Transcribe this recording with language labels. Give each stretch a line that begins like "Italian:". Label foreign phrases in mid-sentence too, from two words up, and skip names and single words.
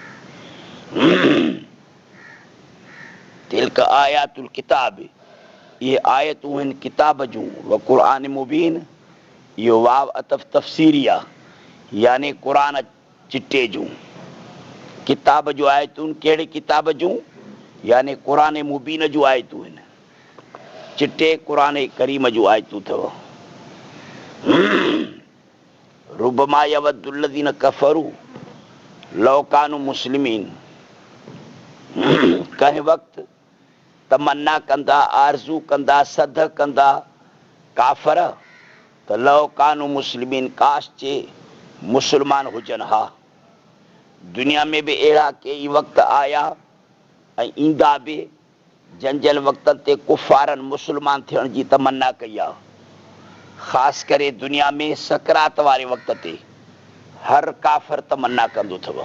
Arabic: تلك آيات الكتاب,
Sindhi: ये आयतूं आहिनि किताब जूं
Arabic: وقرآن مبين.
Sindhi: इहो वाव अतफ तफ़सीरी आहे, यानी क़ुरान चिटे जूं। किताब जूं आयतूं कहिड़े किताब जूं? यानी क़ुरान मुबीन जूं आयतूं आहिनि, चिटे क़ुरान करीम जूं आयतूं अथव।
Arabic: ربما يود الذين كفروا لو كانوا مسلمين.
Sindhi: कंहिं वक़्तु तमन्ना कंदा, आरज़ू कंदा, सद कंदा काफ़र त
Arabic: لو كانوا مسلمين,
Sindhi: काश चे मुस्लमान हुजनि हा। दुनिया में बि अहिड़ा कई वक़्त आया ऐं ईंदा बि जंहिं वक़्तनि ते कुफ़ारनि मुस्लमान थियण जी तमन्ना कई आहे। ख़ासि करे दुनिया में सकरात वारे वक़्त ते हर काफ़िर तमन्ना कंदो अथव।